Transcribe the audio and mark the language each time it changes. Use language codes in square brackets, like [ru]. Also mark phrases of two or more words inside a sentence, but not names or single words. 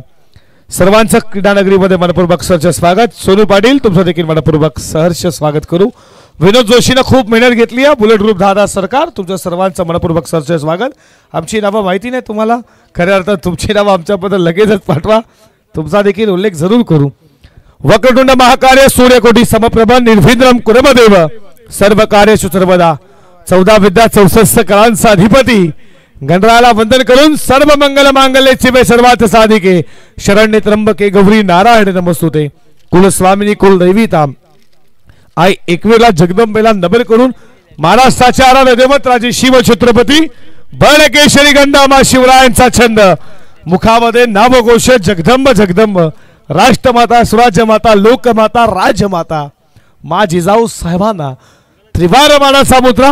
[mr] सर्वांचं क्रीडानगरीमध्ये मनपूर्वक सहर्ष स्वागत. सोनू पाटील तुमचं देखील मनपूर्वक सहर्ष स्वागत करू. विनोद जोशीनं खूप मेहनत घेतली आहे. बुलेट ग्रुप दादा सरकार तुमच्या सर्वांचं मनपूर्वक सहर्ष स्वागत. आमची नावं माहिती नाही तुम्हाला, खऱ्या अर्थात तुमची नावं आमच्याबद्दल लगेचच पाठवा, तुमचा देखील उल्लेख जरूर करू. [sa] वक्रतुंड महाकार्य सूर्यकोटी समप्रभ निर्विघ्नं कुर्मदेव सर्व कार्येषु सर्वदा. [mr] 14 विद्या 64 कलांचा अधिपती गणरायाला वंदन करून [sa] सर्व मंगल मांगल्ये शिवे सर्वार्थ साधिके शरण्ये त्र्यंबके गौरी नारायण नमस्तुते. [mr] कुलस्वामिनी कुलदैविता आई एकविरा जगदंबेला नमन करून महाराष्ट्राच्या आराध्य दैवत राजे शिव छत्रपती बळकेशरी गंडामा शिवरायांचा छंद. मुखामध्ये नामघोष जगदंब जगदंब राष्ट्रमाता स्वराज्यमाता लोकमाता राजमाता मा जिजाऊ साहेबांना त्रिवार मानाचा मुद्रा.